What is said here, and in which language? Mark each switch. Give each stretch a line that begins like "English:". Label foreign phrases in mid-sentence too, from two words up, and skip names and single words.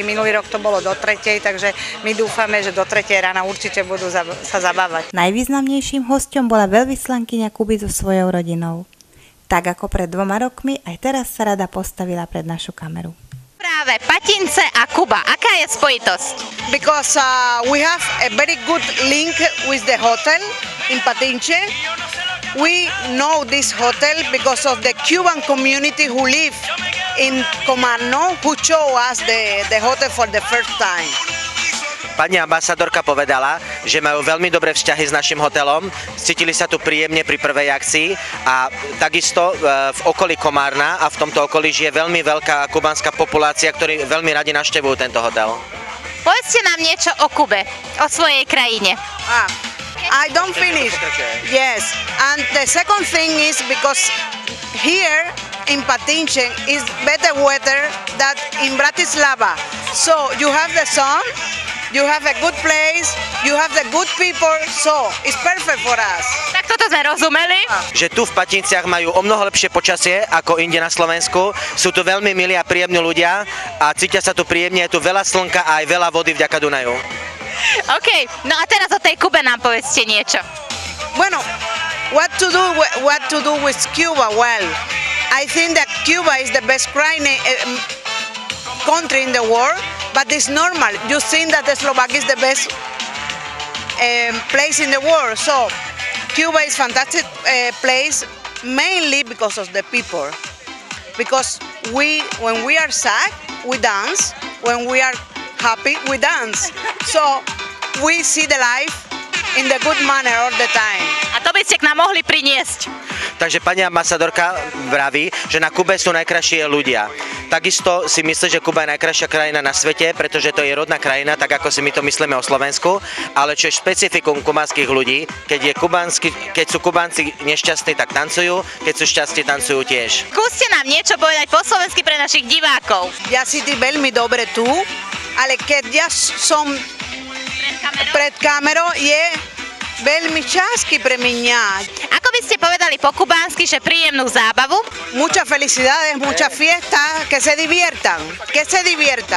Slovak: Minulý rok to bolo do 3., takže my dúfame, že do 3. rána určite budú sa zabávať. Najvýznamnejším hosťom bola veľvyslankyňa Kuby so svojou rodinou. Tak ako pred 2 rokmi, aj teraz sa rada postavila pred našu kameru. Práve Patince a Kuba. Aká je spojitosť?
English: Because we have a very good link with the hotel in Patince. We know this hotel because of the Cuban community who live in Comano, who show us the hotel for the first time.
Slovak: Pani ambasádorka povedala, že majú veľmi dobré vzťahy s našim hotelom, cítili sa tu príjemne pri prvej akcii a takisto v okolí Komárna a v tomto okolí žije veľmi veľká kubánska populácia, ktorí veľmi radi navštevujú tento hotel. Povedzte nám niečo o Kube, o svojej krajine.
English: I don't finish. Yes, and the second thing is because here in Patince is better weather than in Bratislava. So you have the sun, you have a good place, you have the good people, so it's perfect for us.
Slovak: Tak toto sme rozumeli. Že tu v Patinciach majú o mnoho lepšie počasie ako inde na Slovensku. Sú tu veľmi milí a príjemní ľudia a cítia sa tu príjemne, je tu veľa slnka a aj veľa vody vďaka Dunaju. OK, no a teraz o tej Kube nám povedzte niečo.
English: Bueno, what to do with Cuba? Well, I think that Cuba is the best country in the world, but it's normal. You think that Slovakia is the best place in the world. So Cuba is fantastic place mainly because of the people. Because when we are sad, we dance. When we are happy, we dance. So we see the life in the good manner all the time.
Slovak: A to by ste k nám mohli priniesť. Takže pani ambasadorka vraví, že na Kube sú najkrajšie ľudia. Takisto si myslí, že Kuba je najkrajšia krajina na svete, pretože to je rodná krajina, tak ako si my to myslíme o Slovensku, ale čo je špecifikum kubánskych ľudí, keď sú Kubánci nešťastní, tak tancujú, keď sú šťastní, tancujú tiež. Skúste nám niečo povedať po slovensky pre našich divákov. Ja si ty veľmi dobre tu, ale keď ja som pred kamerou, je veľmi ťažké pre mňa. Ako by ste povedali po kubánsky, že príjemnú zábavu?
Spanish: Muchas felicidades, mucha fiesta, que se diviertan, que se diviertan.